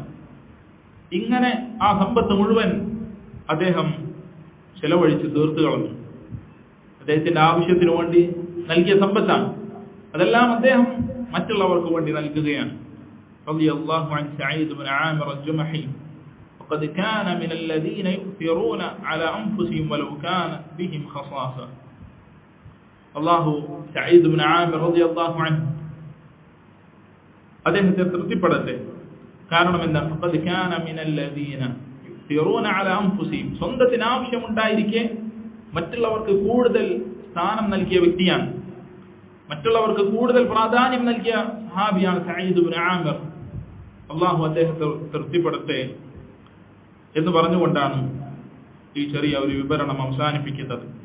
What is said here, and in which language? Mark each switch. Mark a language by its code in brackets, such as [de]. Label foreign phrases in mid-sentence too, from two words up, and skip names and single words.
[ml] ഇങ്ങനെ ആ സമ്പത്ത് മുഴുവൻ അദ്ദേഹം ചെലവഴിച്ച് തീർത്തു കളഞ്ഞു. അദ്ദേഹത്തിന്റെ ആവശ്യത്തിന് വേണ്ടി നൽകിയ സമ്പത്താണ്, അതെല്ലാം അദ്ദേഹം മറ്റുള്ളവർക്ക് വേണ്ടി നൽകുകയാണ്. [ar] رضي الله عن سعيد بن عامر الجمحي وقد كان من الذين يؤثرون على أنفسهم ولو كان بهم خصاصة. [ml] അല്ലാഹു സഈദ് ഇബ്നു ആമിർ [ar] رضي الله عنه [ml] അദ്ദേഹത്തെ തൃപ്തിപ്പെടട്ടെ. കാരണം എന്താ? [ar] فقد كان من الذين يؤثرون على أنفسهم. [ml] സ്വന്തത്തിന് ആവശ്യമുണ്ടായിരിക്കെ മറ്റുള്ളവർക്ക് കൂടുതൽ സ്ഥാനം നൽകിയ വ്യക്തിയാണ്, മറ്റുള്ളവർക്ക് കൂടുതൽ പ്രാധാന്യം നൽകിയ സഹാബിയാണ് സഈദ് ഇബ്നു ആമിർ. അല്ലാഹു അദ്ദേഹത്തെ തൃപ്തിപ്പെടട്ടെ എന്ന് പറഞ്ഞുകൊണ്ടാണ് ഈ ചെറിയ ഒരു വിവരണം അവസാനിപ്പിക്കുന്നത്.